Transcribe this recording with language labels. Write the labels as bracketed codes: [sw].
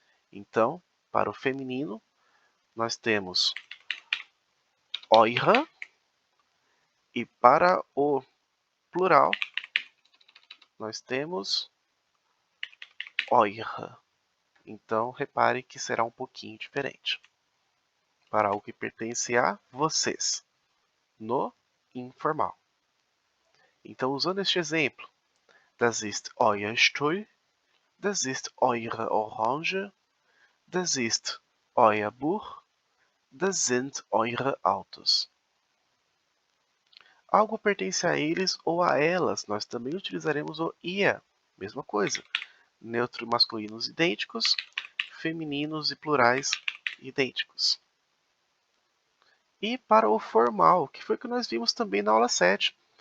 [pt] Então, para o feminino, nós temos eure e para o plural nós temos eure. Então, repare que será um pouquinho diferente. Para algo que pertence a vocês, no informal. Então, usando este exemplo, [de] das ist euer Stuhl, das ist eure Orange, das ist euer Buch, das sind eure Autos. [pt] Algo pertence a eles ou a elas, nós também utilizaremos o ia. Mesma coisa. Neutro e masculinos idênticos, femininos e plurais idênticos. E para o formal, que foi o que nós vimos também na aula 7.